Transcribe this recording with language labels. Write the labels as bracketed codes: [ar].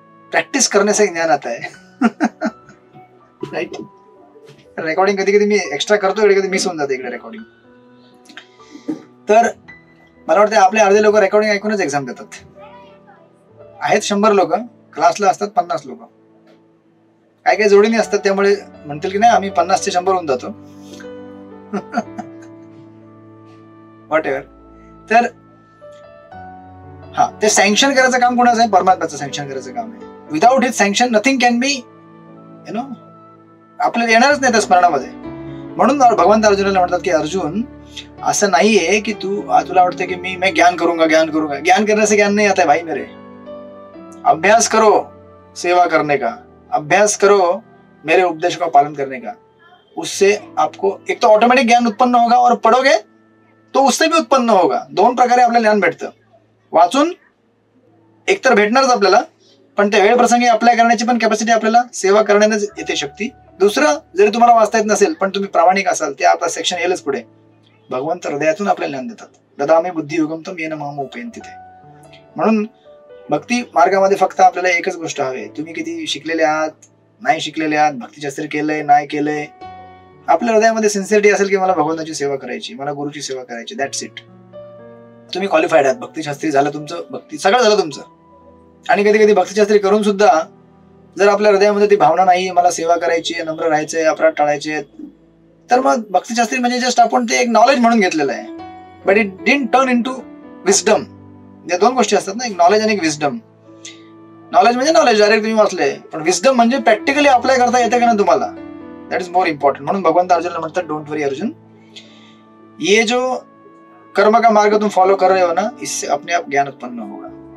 [hi] Practice करने से ज्ञान आता है, राईट? [mr] रेकॉर्डिंग कधी कधी मी एक्स्ट्रा करतो, कधी कधी मिस होऊन जाते इकडे रेकॉर्डिंग. तर मला वाटतं आपले अर्धे लोक रेकॉर्डिंग ऐकूनच एक्झाम देतात. आहेत 100 लोक, क्लासला असतात 50 लोक. काय काय जोडीने असतात, त्यामुळे म्हणतील की नाही आम्ही 50 ते 100 होऊन जातो. [en] Whatever. [mr] तर हा, ते सँक्शन करायचं काम कोणाचं आहे? परमात्म्याचं सँक्शन करायचं काम आहे. [en] without his sanction nothing can be, [mr] आपल्याला येणारच नाही त्या स्मरणामध्ये. म्हणून भगवंत अर्जुनाला म्हणतात की अर्जुन, असं नाहीये की तुला वाटतं की [hi] मैं ज्ञान करूंगा. ज्ञान करने से ज्ञान नहीं आता है भाई मेरे. अभ्यास करो सेवा करने का, अभ्यास करो मेरे उपदेश का पालन करने का. उससे आपको एक तो ऑटोमेटिक ज्ञान उत्पन्न होगा, और पढ़ोगे तो उससे भी उत्पन्न होगा. [mr] 2 प्रकारे आपल्याला ज्ञान भेटतं. वाचून एकतर भेटणारच आपल्याला, पण त्या वेळ प्रसंगी अप्लाय करण्याची पण कॅपॅसिटी आपल्याला सेवा करण्यानेच येते शक्ती. दुसरं, जरी तुम्हाला वाचता येत नसेल पण तुम्ही प्रामाणिक असाल, ते आपला सेक्शन येईलच पुढे. भगवंत हृदयातून आपल्याला ज्ञान देतात. [sa] ददामी बुद्धी युगम येन माम उपेन तिथे. [mr] म्हणून भक्ती मार्गामध्ये फक्त आपल्याला एकच गोष्ट हवी. तुम्ही किती शिकलेले आहात, नाही शिकलेले आहात, भक्तीशास्त्री केलंय नाही केलंय, आपल्या हृदयामध्ये सिन्सिअरिटी असेल की मला भगवंताची सेवा करायची, मला गुरुची सेवा करायची, [en] That's it. [mr] तुम्ही क्वालिफाईड आहात. भक्तीशास्त्री झालं तुमचं, भक्ती सगळं झालं तुमचं. आणि कधी कधी भक्तीशास्त्री करून सुद्धा जर आपल्या हृदयामध्ये ती भावना नाही, मला सेवा करायची, नम्र राहायचंय, अपराध टाळायचे, तर मग भक्तीशास्त्री म्हणजे जस्ट आपण ते एक नॉलेज म्हणून घेतलेलं आहे. [en] But it didn't turn into wisdom. [mr] या दोन गोष्टी असतात ना, एक नॉलेज आणि एक विस्डम. नॉलेज म्हणजे नॉलेज डायरेक्ट तुम्ही वाचले, पण विस्डम म्हणजे प्रॅक्टिकली अप्लाय करता येते का ना तुम्हाला, [en] That is more important. [mr] म्हणून भगवंत अर्जुनला म्हणतात, [en] don't worry Arjun, [hi] ये जो कर्म का मार्ग तुम फॉलो कर रहे हो ना, इससे अपने आप ज्ञान उत्पन्न होगा.